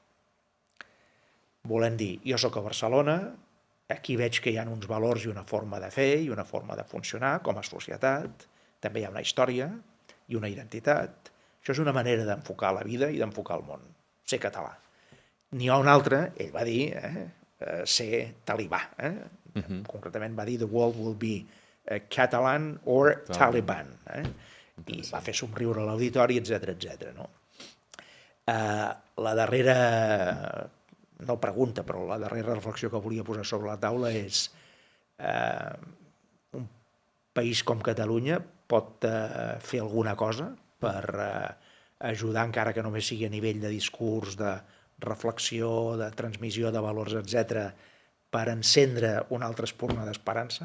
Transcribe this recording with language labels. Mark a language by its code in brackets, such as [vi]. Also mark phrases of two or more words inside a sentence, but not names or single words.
[ca] Volent dir, jo sóc a Barcelona, aquí veig que hi ha uns valors i una forma de fer i una forma de funcionar com a societat, també hi ha una història i una identitat. Això és una manera d'enfocar la vida i d'enfocar el món, ser català. N'hi ha una altra, ell va dir, ser talibà. Concretament va dir [en] the world will be Catalan or Taliban. [ca] I va fer somriure l'auditori, etc. No? La darrera, no pregunta, però la darrera reflexió que volia posar sobre la taula és un país com Catalunya pot fer alguna cosa per ajudar, encara que només sigui a nivell de discurs, de reflexió, de transmissió de valors, etc., per encendre una altra espurna d'esperança?